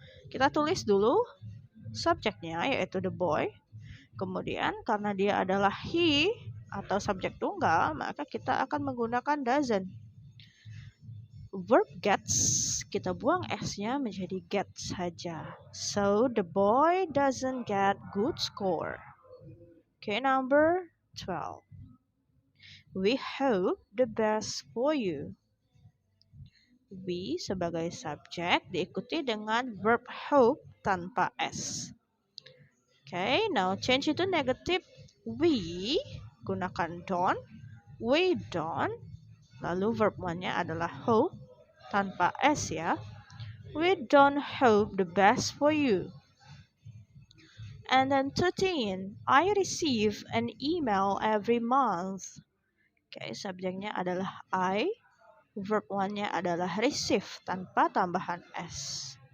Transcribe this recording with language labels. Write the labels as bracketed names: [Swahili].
[Indonesian] Kita tulis dulu subjeknya yaitu [English] the boy. [Indonesian] Kemudian karena dia adalah he atau subjek tunggal, maka kita akan menggunakan doesn't. Verb gets, kita buang s-nya menjadi get saja. [English] So the boy doesn't get good score. Okay, number 12. We hope the best for you. [Indonesian] We sebagai subjek diikuti dengan verb hope tanpa s. [English] Okay, now change it to negative. We gunakan don't. We don't. [Indonesian] Lalu verb one-nya adalah hope tanpa s, ya. [English] We don't hope the best for you. And then 13. I receive an email every month. [Indonesian] Okay, subjeknya adalah I. Verb one-nya adalah receive tanpa tambahan s.